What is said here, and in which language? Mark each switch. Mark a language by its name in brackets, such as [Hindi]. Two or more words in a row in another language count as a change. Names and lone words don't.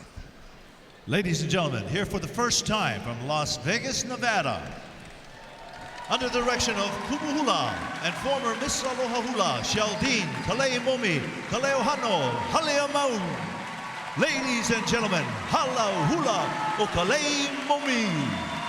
[English] Ladies and gentlemen, here for the first time from Las Vegas, Nevada, under the direction of Hula and former Miss Aloha Hula, Sheldine Kaleimomi Kaleohano Haleamaun. Ladies and gentlemen, Hälau Hula o Kaleimomi.